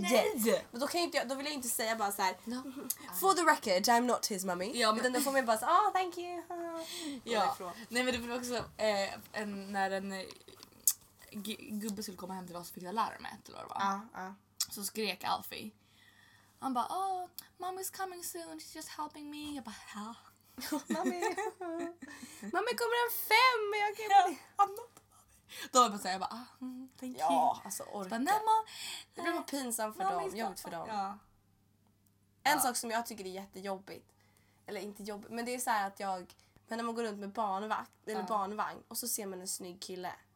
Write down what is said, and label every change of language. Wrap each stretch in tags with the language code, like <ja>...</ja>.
<sv>Nej. Men då kan jag inte, då vill jag inte säga bara så här,</sv> <en>no, for the record, I'm not his mommy.</en> <sv>Ja, men då får man bara så,</sv> <en>oh, thank you.</en> <sv>Ja, nej, men det var också när en gubben skulle komma hem till oss och fick larmet eller vad. Ja, ja. Så skrek Alfie. Han bara,</sv> <en>oh, mommy's coming soon, she's just helping me.</en> <sv>Jag bara, ja. Mamma kommer en fem, men jag kan inte. Då var jag bara,</sv> <en>ah, thank you.</en> <sv>Ja, alltså orka. Bara, nej, det blir bara pinsamt för dem, jobbigt för dem. Ja. En sak som jag tycker är jättejobbigt, eller inte jobbigt, men det är så här att jag, men när man går runt med barnvagn, eller barnvagn, och så ser man en snygg kille.</sv>